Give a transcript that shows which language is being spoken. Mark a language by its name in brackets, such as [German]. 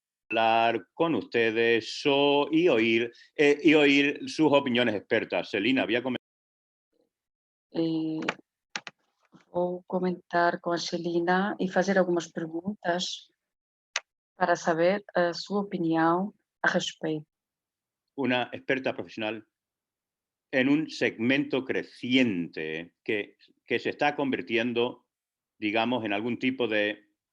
[Spanish] Hablar con ustedes y oír sus opiniones expertas. Shelina, había comentado. [Portuguese] Vou comentar com a Shelina e fazer algumas perguntas para saber a sua opinião a respeito. [Spanish] Una experta profesional en un segmento creciente que se está convirtiendo, digamos, en algún tipo de...